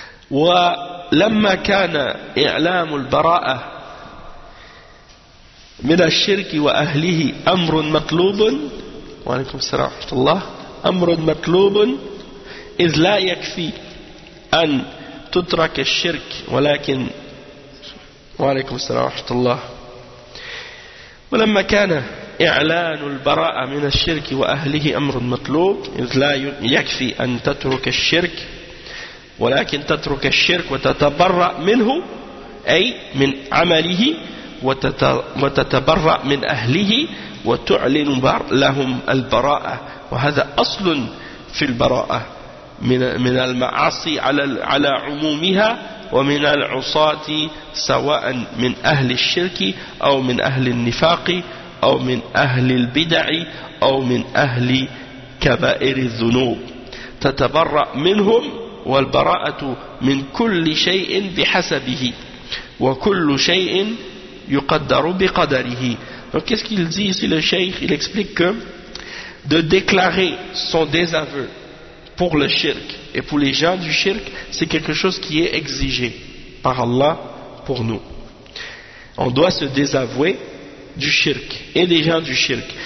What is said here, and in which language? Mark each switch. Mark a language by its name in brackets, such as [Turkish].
[Arabic] Wa lamma kana i'lam al-bara'a min ash-shirk wa ahlihi amrun matlubun. Wa alaykum assalam wa rahmatullah. Amrun matlubun iz la yakfi an tutrak ash-shirk walakin وعليكم السلام ورحمة الله. ولما كان إعلان البراءة من الشرك وأهله أمر مطلوب إذ لا يكفي أن تترك الشرك ولكن تترك الشرك وتتبرأ منه أي من عمله وتتبرأ من أهله وتعلن لهم البراءة وهذا أصل في البراءة من المعاصي على عمومها ومن العصاة سواء من أهل الشرك أو من أهل النفاق أو من أهل البدع أو من أهل كبائر الذنوب تتبرأ منهم والبراءة من كل شيء بحسبه وكل شيء يقدر بقدره. [French] Donc qu'est-ce qu'il dit ici le cheikh? Il explique que de déclarer son désaveu pour le shirk et pour les gens du shirk, c'est quelque chose qui est exigé par Allah pour nous. On doit se désavouer du shirk et des gens du shirk.